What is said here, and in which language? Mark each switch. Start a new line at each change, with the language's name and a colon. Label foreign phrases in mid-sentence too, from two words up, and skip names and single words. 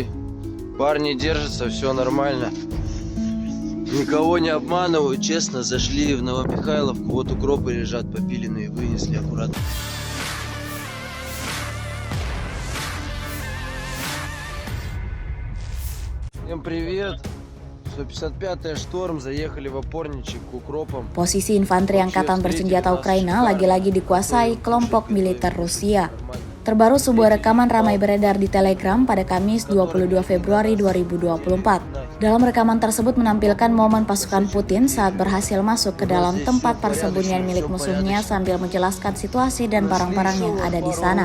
Russian: Парни держатся, все нормально. Никого не обманывают, честно, зашли в Новомихайловку. Вот укропы лежат попиленные, вынесли аккуратно. Всем привет! 155-я Шторм заехали в опорничек к укропам.
Indonesian: Posisi infanteri angkatan bersenjata Ukraina lagi-lagi dikuasai kelompok militer Rusia. Terbaru sebuah rekaman ramai beredar di Telegram pada Kamis 22 Februari 2024. Dalam rekaman tersebut menampilkan momen pasukan Putin saat berhasil masuk ke dalam tempat persembunyian milik musuhnya sambil menjelaskan situasi dan barang-barang yang ada di sana.